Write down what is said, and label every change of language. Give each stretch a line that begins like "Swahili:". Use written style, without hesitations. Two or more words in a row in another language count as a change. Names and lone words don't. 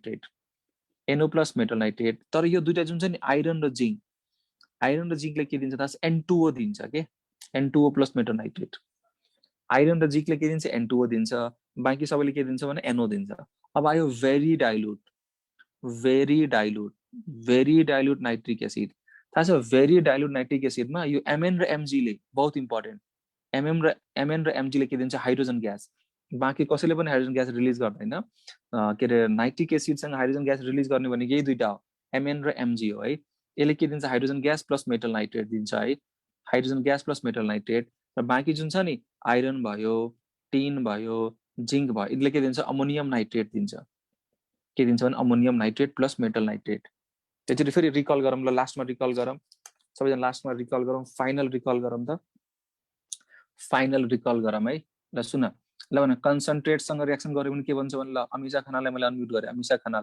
Nepali: नाइट्रेट तर यो दुईटा जुन छ नि आइरन र जिंकले के दिन्छ थाहा N2O दिन्छ के
English: N2O plus metal nitrate
Nepali: आइरन र जिंकले के दिन्छ N2O दिन्छ बाँकी सबैले के दिन्छ भने NO दिन्छ अब आयो
English: very dilute nitric acid
Nepali: थाहा छ
English: very dilute nitric acid
Nepali: यो MN र MG ले बहुत इम्पोर्टेन्ट MN र MG ले के दिन्छ
English: hydrogen gas
Nepali: बाँकी कसैले पनि
English: hydrogen gas
Nepali: रिलिज गर्दैन के रे नाइट्रिक एसिडसँग
English: hydrogen gas
Nepali: रिलिज गर्ने भनेको यही दुईटा हो MN र MG हो है यसले के दिन्छ
English: hydrogen gas plus metal nitrate
Nepali: दिन्छ है
English: hydrogen gas plus metal nitrate
Nepali: र बाँकी जुन छ नि आइरन भयो टिन भयो जिंक भयो यसले के दिन्छ
English: ammonium nitrate
Nepali: दिन्छ के दिन्छ भने
English: ammonium nitrate plus metal nitrate
Nepali: त्यसरी फेरि रिकल गरौँ ल लास्टमा रिकल गरौँ सबैजना लास्टमा रिकल गरौँ
English: final recall
Nepali: गरौँ त
English: final recall
Nepali: गरौँ है ल सुन ल भने कन्सन्ट्रेटसँग रिएक्सन गर्यो भने के भन्छ भने ल अमिषा खनाललाई मैले अनम्युट गरे अमिषा खनाल